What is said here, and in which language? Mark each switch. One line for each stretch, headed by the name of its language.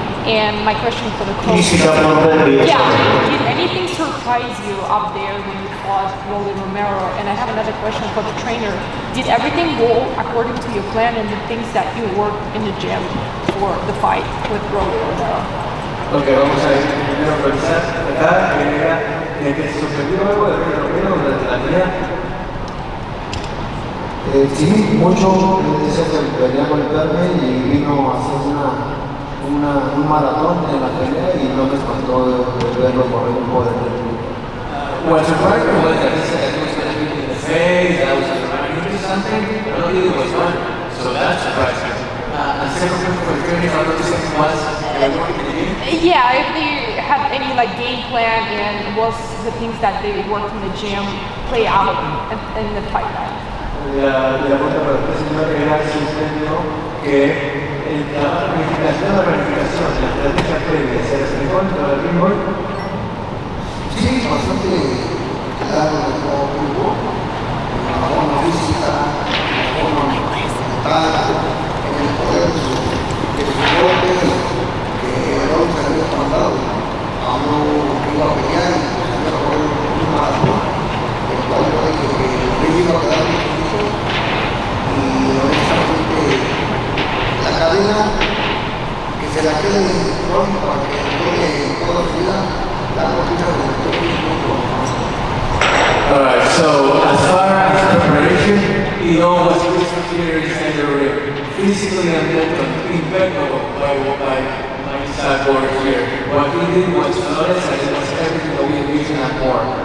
English: And my question for the coach. Can you speak up a little bit? Yeah, did anything surprise you out there when you fought Rollie Romero? And I have another question for the trainer. Did everything go according to your plan and the things that you worked in the gym for the fight with Rollie Romero?
Spanish: Ok, vamos a ir primero a revisar acá, que era de que se sorprendió algo de Romero durante la pelea. Sí, mucho. Dice que venía a golpearme y vino a hacer un maratón en la pelea y no me espantó de verlo correr un poco de tiempo.
English: What surprised me was that he said it was going to be in the face, that was going to do something, but I don't think it was fun. So that surprised me. And second question for the training, I don't think was yeah, if they had any like game plan and was the things that they worked in the gym play out in the fight night.
Spanish: La pregunta para usted, señor, era si usted vio que la planificación, la estrategia previa se reflejó en el ring hoy. Sí, bastante claro de cómo jugó, la forma física, la forma mental, en el poder de sus golpes, que Rollie se había mandado a uno que iba a pelear y se había corrido un maratón, el cual yo dije que Rollie iba a quedar muy difícil y honestamente la cadena que se la quede Rollie para que juegue toda su vida.
English: Alright, so as far as preparation, it all was crystal clear inside the ring. Physically and mentally, impeccable by Issac Cruz here. What he did was flawless and it was everything that we envisioned and more.